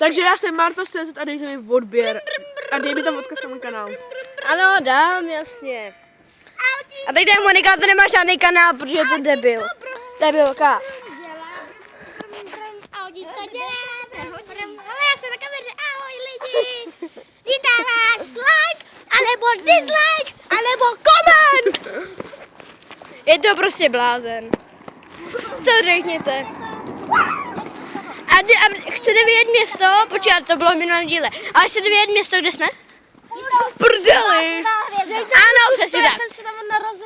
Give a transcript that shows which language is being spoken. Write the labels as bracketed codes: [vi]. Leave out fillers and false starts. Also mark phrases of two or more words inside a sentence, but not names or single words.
[cs] Takže já jsem Martos.cz a dejte mi odběr. A dej mi tam odkaz na můj kanál. Ano, dám, jasně. A teď je Monika, to nemá žádný kanál, protože je to debil. Debilka. Audíčko děláme, ale já jsem na kameře, ahoj lidi. Vítám vás, [en] like, alebo dislike, alebo comment. [cs] Je to prostě blázen. Co řekněte? A chcete vědět město? Počkat, to bylo v minulém díle. Ale chcete vědět město, kde jsme? Prdeli! Ano, přesně tak. jsem se tam narazil